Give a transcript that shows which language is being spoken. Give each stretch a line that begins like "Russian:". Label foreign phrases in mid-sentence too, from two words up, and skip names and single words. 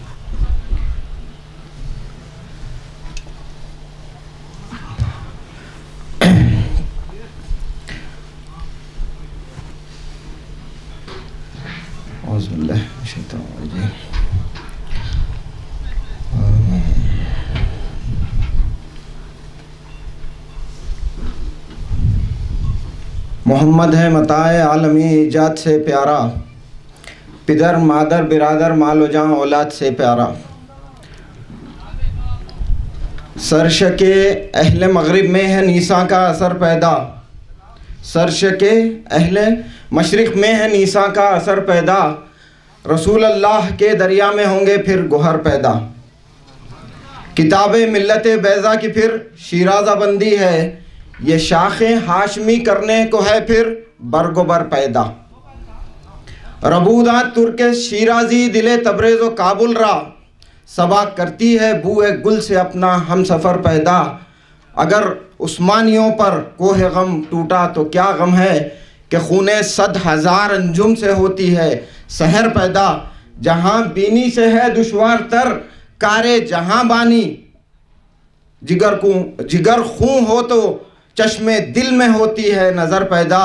Arabic: أعوذ بالله من الشيطان الرجيم.
Urdu: محمد ہے متاع عالمی ایجاد سے پیارا، پدر مادر برادر مال و جاں اولاد سے پیارا. سرشک اہل مغرب میں ہے نیساں کا اثر پیدا، سرشک اہل مشرق میں ہے نیساں کا اثر پیدا، رسول اللہ کے دریا میں ہوں گے پھر گوہر پیدا. کتاب ملت بیضا کی پھر شیرازہ بندی ہے، یہ شاخ ہاشمی کرنے کو ہے پھر برگ و بر پیدا.
Persian: ربودات ترک شیرازی دل تبریز و کابل را،
Urdu: صبا کرتی ہے بوئے گل سے اپنا ہم سفر پیدا. اگر عثمانیوں پر کوہ غم ٹوٹا تو کیا غم ہے کہ خون 100,000 انجم سے ہوتی ہے سحر پیدا. جہاں بینی سے ہے دشوار تر کار جہاں بانی، جگر خون ہو تو چشم دل میں ہوتی ہے نظر پیدا.